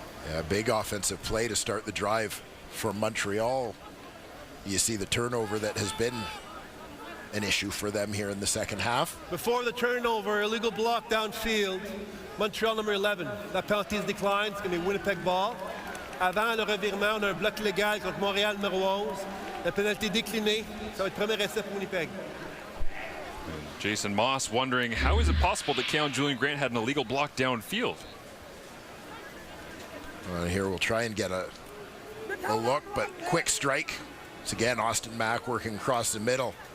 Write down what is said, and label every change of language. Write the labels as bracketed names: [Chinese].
[English] Yeah, big offensive play to start the drive from Montreal. You see the turnover that has been an issue for them here in the second half. Before the turnover, illegal block downfield. Montreal number 11. La penalty is declined. It's going to be Winnipeg ball. [French] Avant le revirement, on a un bloc légal contre Montréal numéro 11. La pénalité déclinée. Ça va être premier essai pour Winnipeg. [English] Jason Moss wondering how is it possible that Keon Julian Grant had an illegal block downfield? Here we'll try and get a look, but quick strike. It's again Austin Mack working across the middle.